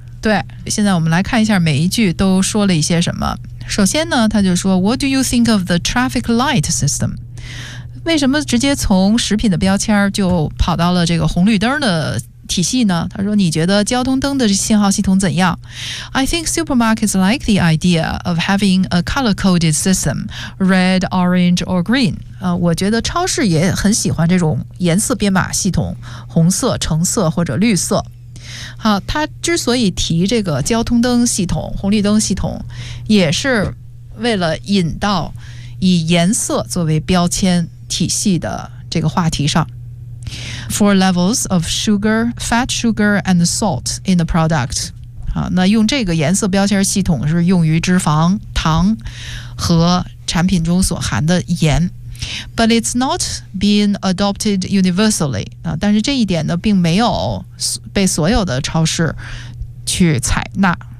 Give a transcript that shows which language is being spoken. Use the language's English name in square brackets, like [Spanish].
[Chinese] 对，现在我们来看一下每一句都说了一些什么。首先呢，他就说 [English] What do you think of the traffic light system? [Chinese] 为什么直接从食品的标签就跑到了这个红绿灯的体系呢？他说你觉得交通灯的信号系统怎样？ [English] I think supermarkets like the idea of having a color-coded system, red, orange, or green. [Chinese] 我觉得超市也很喜欢这种颜色编码系统，红色、橙色或者绿色。好，他之所以提这个交通灯系统，红绿灯系统，也是为了引到以颜色作为标签体系的这个话题上。 [English] four levels of sugar, fat sugar, and salt in the product. [Chinese] 那用这个颜色标签系统是用于脂肪、糖和产品中所含的盐。 [English] But it's not been adopted universally. [Chinese] 但是这一点呢并没有被所有的超市去采纳。